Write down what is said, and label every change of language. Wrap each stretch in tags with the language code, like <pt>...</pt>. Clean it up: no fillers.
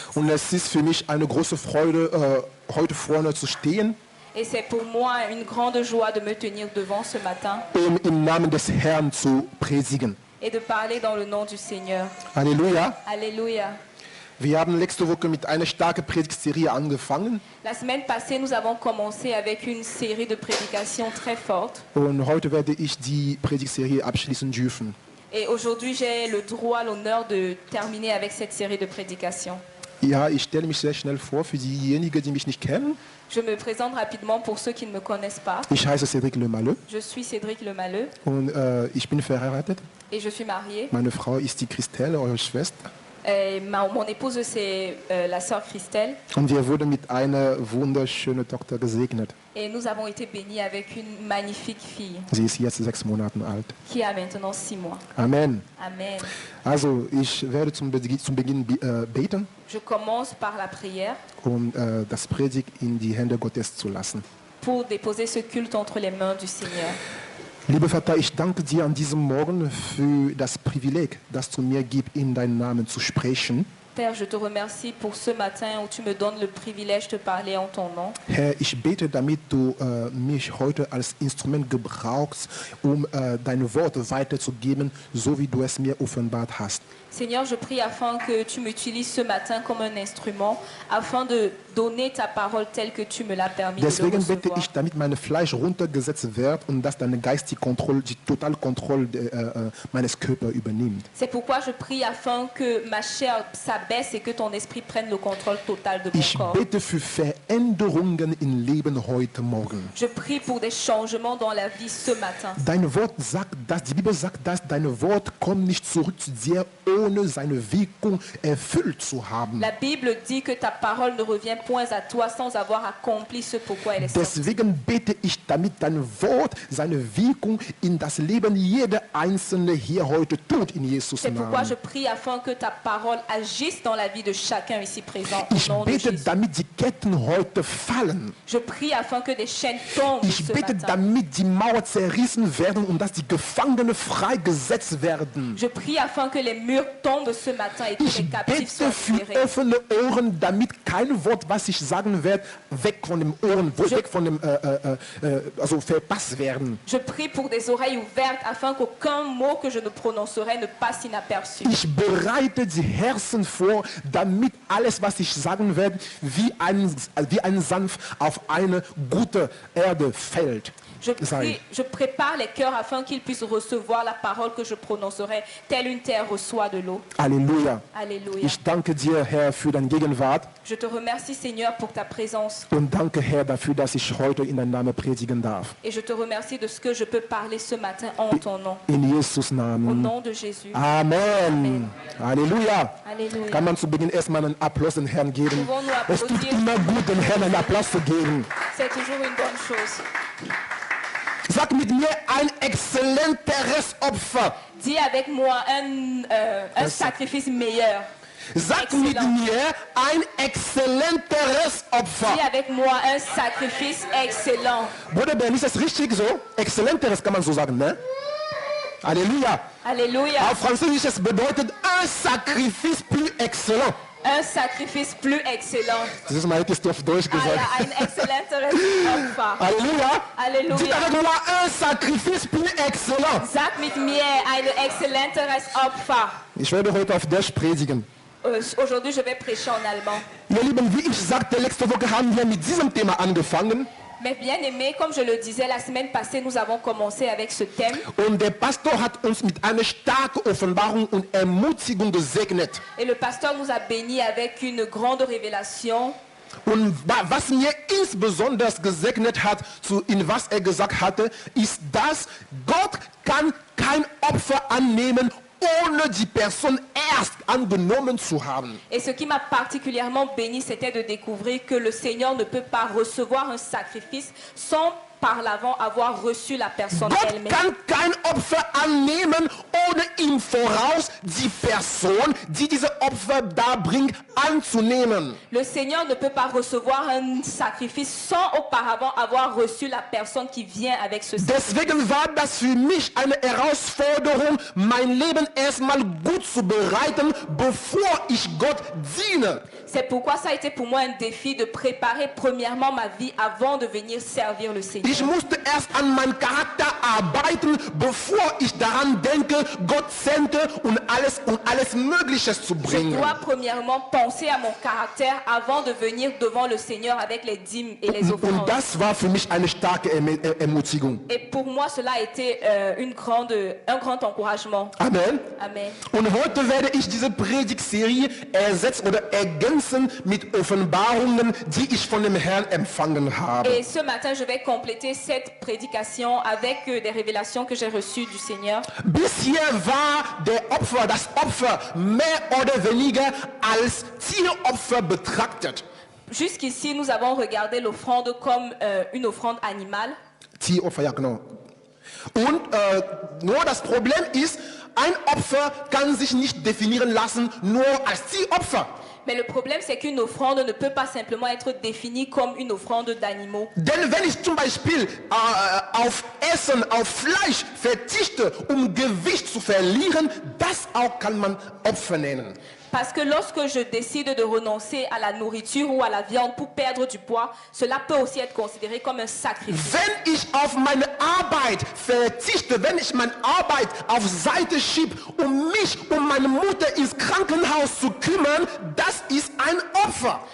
<de>Und es ist für mich eine große Freude, heute vorne zu stehen,</de> <fr>Et c'est pour moi une grande joie de me tenir devant ce matin</fr> <de>um im Namen des Herrn zu predigen.</de> <fr>et de parler dans le nom du Seigneur.</fr> <de>Halleluja.</de> <fr>Alléluia.</fr> <de>Wir haben letzte Woche mit einer starken Predigtserie angefangen.</de> <fr>La semaine passée, nous avons commencé avec une série de prédications très fortes.</fr> <de>Und heute werde ich die Predigtserie abschließen dürfen.</de> <fr>Et aujourd'hui, j'ai le droit, l'honneur de terminer avec cette série de prédications.</fr> <de>Ja, ich stelle mich sehr schnell vor für diejenigen, die mich nicht kennen.</de> <fr>Je me présente rapidement pour ceux qui ne me connaissent pas.</fr> <de>Ich heiße Cédric Lemalleux</de> <fr>Je suis Cédric Lemalleux</fr> <de>und ich bin verheiratet.</de> <fr>et je suis mariée.</fr> <de>Meine Frau ist die Christelle, eure Schwester.</de> <fr>Et mon épouse, c'est la sœur Christelle.</fr> <de>Und wir wurden mit einer wunderschönen Tochter gesegnet.</de> <fr>Et nous avons été bénis avec une magnifique fille</fr> <de>Sie ist jetzt 6 Monate alt.</de> <fr>qui a maintenant 6 mois.</fr> <de>Amen.</de> <fr>Amen.</fr> <de>Also ich werde zum Beginn beten,</de> <fr>Je commence par la prière</fr> <de>um das Predigt in die Hände Gottes zu lassen.</de> <fr>pour déposer ce culte entre les mains du Seigneur.</fr> <de>Lieber Vater, ich danke dir an diesem Morgen für das Privileg, das du mir gibst, in deinen Namen zu sprechen.</de> <fr>Père, je te remercie pour ce matin où tu me donnes le privilège de parler en ton nom.</fr> <de>Herr, ich bete, damit du mich heute als Instrument gebrauchst, um dein Wort weiterzugeben, so wie du es mir offenbart hast.</de> <fr>Seigneur, je prie afin que tu m'utilises ce matin comme un instrument, afin de donner ta parole telle que tu me l'as permis de le</fr> <de>Deswegen bete</de> <fr>recevoir.</fr> <de>ich, damit mein Fleisch runtergesetzt wird und dass deine Geist die Totalkontrolle meines Körpers übernimmt.</de> <fr>C'est pourquoi je prie afin que ma chair s'abaisse et que ton esprit prenne le contrôle total de mon</fr> <de>Ich</de> <fr>corps.</fr> <de>bete für Veränderungen im Leben heute Morgen.</de> <fr>Je prie pour des changements dans la vie ce matin.</fr> <de>Dein Wort sagt, dass die Bibel sagt, dass dein Wort kommt nicht zurück zu dir, ohne seine Wirkung erfüllt zu haben.</de> <fr>La Bible dit que ta parole ne revient point à toi sans avoir accompli ce pourquoi elle est sortie.</fr> <de>Deswegen bete ich, damit dein Wort seine Wirkung in das Leben jeder Einzelne hier heute tut, in Jesus</de> <fr>C'est pourquoi je</fr> <de>Namen.</de> <fr>prie afin que ta parole agisse dans la vie de chacun ici présent. Au</fr> <de>Ich</de> <fr>nom de</fr> <de>bete,</de> <fr>Jésus.</fr> <de>damit die Ketten heute fallen.</de> <fr>Je prie afin que des chaînes tombent</fr> <de>Ich</de> <fr>ce</fr> <de>bete,</de> <fr>matin.</fr> <de>damit die Mauern zerrissen werden und dass die Gefangenen freigesetzt werden.</de> <fr>Je prie afin que les murs tombent ce matin et que</fr> <de>Ich</de> <fr>les captifs soient</fr> <de>bete für</de> <fr>libérés.</fr> <de>offene Ohren, damit kein Wort, was ich sagen werde, weg von dem Ohren, weg von dem, also verpasst werden.</de> <fr>Je prie pour des oreilles ouvertes afin qu'aucun mot que je ne prononcerai ne passe inaperçu.</fr> <de>Ich bereite die Herzen vor, damit alles, was ich sagen werde, wie ein Sanft auf eine gute Erde fällt.</de> <fr>Je prépare les cœurs afin qu'ils puissent recevoir la parole que je prononcerai, telle une terre reçoit de l'eau.</fr> <de>Halleluja.</de> <fr>Alléluia.</fr> <de>Ich danke dir, Herr, für deine Gegenwart</de> <fr>Je te remercie, Seigneur, pour ta présence.</fr> <de>und danke, Herr, dafür, dass ich heute in deinem Namen predigen darf.</de> <fr>Et je te remercie de ce que je peux parler ce matin en ton nom.</fr> <de>In Jesus'</de> <fr>Au</fr> <de>Namen.</de> <fr>nom de Jésus.</fr> <de>Amen. Halleluja.</de> <fr>Alléluia.</fr> <de>Kann man zu Beginn erstmal einen Applaus dem Herrn geben?</de> <fr>Pouvons-nous</fr> <de>Es tut</de> <fr>applaudir?</fr> <de>immer gut, dem Herrn einen Applaus zu geben.</de> <fr>C'est toujours une bonne chose.</fr> <de>Sag mit mir, ein exzellenteres Opfer.</de> <fr>Dis avec moi un sacrifice meilleur.</fr> <de>Sag mit</de> <fr>Excellent.</fr> <de>mir, ein exzellenteres Opfer.</de> <fr>Dis avec moi un sacrifice excellent.</fr> <de>Bruder Ben, ist das richtig so? Exzellenteres kann man so sagen, ne? Halleluja.</de> <fr>Alléluia.</fr> <de>Auf Französisch es bedeutet</de> <fr>un sacrifice plus excellent. Un sacrifice plus excellent.</fr> <de>Das ist mal hättest du auf Deutsch</de> <fr>Ah,</fr> <de>gesagt. ja, ein exzellenteres Opfer.</de> <fr>Alléluia. Alléluia. Dites avec moi un sacrifice plus excellent.</fr> <de>Sag mit mir ein exzellenteres Opfer. Ich werde heute auf Deutsch predigen.</de> <fr>Aujourd'hui, je vais prêcher en allemand.</fr> <de>Ihr Lieben, wie ich sagte, letzte Woche haben wir mit diesem Thema angefangen.</de> <fr>Mais bien aimé, comme je le disais la semaine passée, nous avons commencé avec ce thème.</fr> <de>Und der Pastor hat uns mit einer starken Offenbarung und Ermutigung gesegnet.</de> <fr>Et le pasteur nous a bénis avec une grande révélation.</fr> <de>Und was mir insbesondere gesegnet hat, in was er gesagt hatte, ist, dass Gott kann kein Opfer annehmen, ohne die Person erst angenommen zu haben.</de> <fr>Et ce qui m'a particulièrement béni, c'était de découvrir que le Seigneur ne peut pas recevoir un sacrifice sans par l'avant avoir reçu la personne</fr> <de>Gott</de> <fr>elle-même.</fr> <de>kann kein Opfer annehmen, ohne im Voraus die Person, die diese Opfer darbringt, anzunehmen.</de> <fr>Le Seigneur ne peut pas recevoir un sacrifice sans auparavant avoir reçu la personne qui vient avec ce sacrifice.</fr> <de>Deswegen war das für mich eine Herausforderung, mein Leben erstmal gut zu bereiten, bevor ich Gott diene.</de> <fr>C'est pourquoi ça a été pour moi un défi de préparer premièrement ma vie avant de venir servir le Seigneur.</fr> <de>Ich musste erst an meinem Charakter arbeiten, bevor ich daran denke, Gott sende und alles Mögliche zu</de> <fr>Je</fr> <de>bringen.</de> <fr>dois premièrement penser à mon caractère avant de venir devant le Seigneur avec les dîmes et les</fr> <de>Und</de> <fr>offrandes.</fr> <de>das war für mich eine starke Ermutigung.</de> <fr>Et pour moi, cela a été un grand encouragement.</fr> <de>Amen.</de> <fr>Amen.</fr> <de>Und heute werde ich diese Predigtserie ersetzen oder ergänzen mit Offenbarungen, die ich von dem Herrn empfangen habe.</de> <fr>Et ce matin, je vais compléter cette prédication avec des révélations que j'ai reçues du Seigneur.</fr> <de>Bisher war das Opfer mehr oder weniger als Tieropfer betrachtet.</de> <fr>Jusqu'ici, nous avons regardé l'offrande comme une offrande animale.</fr> <de>Tieropfer, ja genau. Und nur das Problem ist, ein Opfer kann sich nicht definieren lassen nur als Tieropfer.</de> <fr>Mais le problème, c'est qu'une offrande ne peut pas simplement être définie comme une offrande d'animaux.</fr> <de>Denn wenn ich zum Beispiel auf Essen, auf Fleisch verzichte, um Gewicht zu verlieren, das auch kann man Opfer nennen.</de> <fr>Parce que lorsque je décide de renoncer à la nourriture ou à la viande pour perdre du poids, cela peut aussi être considéré comme un sacrifice.</fr> <de>Wenn ich auf meine Arbeit verzichte, wenn ich meine Arbeit auf Seite schiebe, um mich, um meine Mutter ins Krankenhaus zu kümmern, das ist ein Opfer.</de>